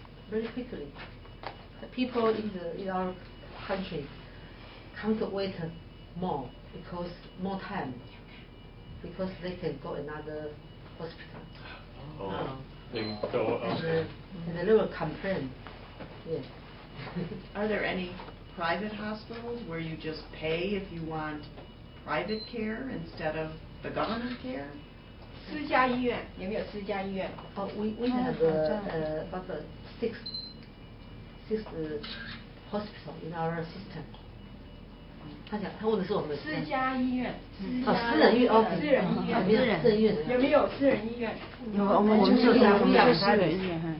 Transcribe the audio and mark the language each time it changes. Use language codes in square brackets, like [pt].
[en] Very quickly. The people in our country can't wait more because more time, because they can go another hospital. Oh, they go okay. And they will complain. Yeah. Are there any private hospitals where you just pay if you want private care instead of the government care? [zh] 私家医院有没有私家医院？ [en] We have about six hospital in our system. [zh] 他问的是我们私家医院。私人医院 OK。私人医院。私人医院有没有私人医院？有，我们就是私人医院